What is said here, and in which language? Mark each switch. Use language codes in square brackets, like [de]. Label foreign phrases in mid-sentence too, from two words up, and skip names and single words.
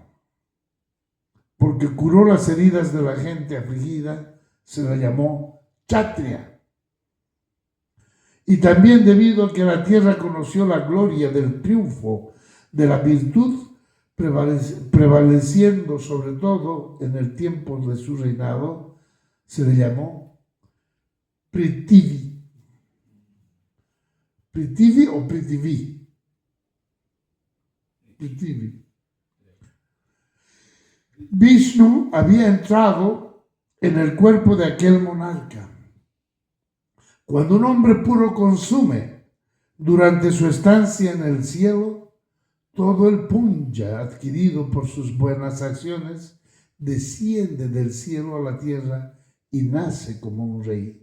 [es] Porque curó las heridas de la gente afligida, se le llamó Kshatriya. Y también debido a que la tierra conoció la gloria del triunfo de la virtud, prevaleciendo sobre todo en el tiempo de su reinado, se le llamó Prithvi. ¿Prithvi o Prithvi? Prithvi. Vishnu había entrado en el cuerpo de aquel monarca. Cuando un hombre puro consume durante su estancia en el cielo, todo el punya adquirido por sus buenas acciones desciende del cielo a la tierra y nace como un rey.